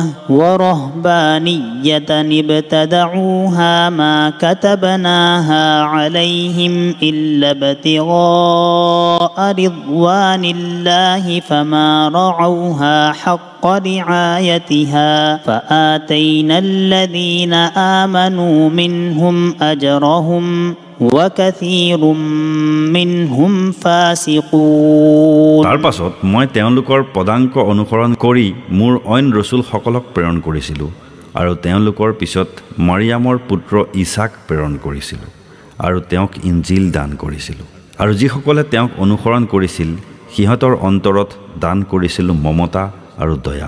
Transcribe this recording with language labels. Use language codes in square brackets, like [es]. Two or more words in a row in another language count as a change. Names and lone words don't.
[ar] ورهبانية ابتدعوها ما كتبناها عليهم إلا ابتغاء رضوان الله فما رعوها حق رعايتها فآتينا الذين آمنوا منهم أجرهم وكثير منهم فاسقون [as] তাৰ পাছত মই তেওঁলোকৰ পদাংক অনুসৰণ কৰি মোৰ অইন ৰসুলসকলক প্ৰেৰণ কৰিছিলোঁ আৰু তেওঁলোকৰ পিছত মাৰিয়ামৰ পুত্ৰ ইছাক প্ৰেৰণ কৰিছিলোঁ আৰু তেওঁক ইঞ্জিল দান কৰিছিলোঁ আৰু যিসকলে তেওঁক অনুসৰণ কৰিছিল সিহঁতৰ অন্তৰত দান কৰিছিলোঁ মমতা আৰু দয়া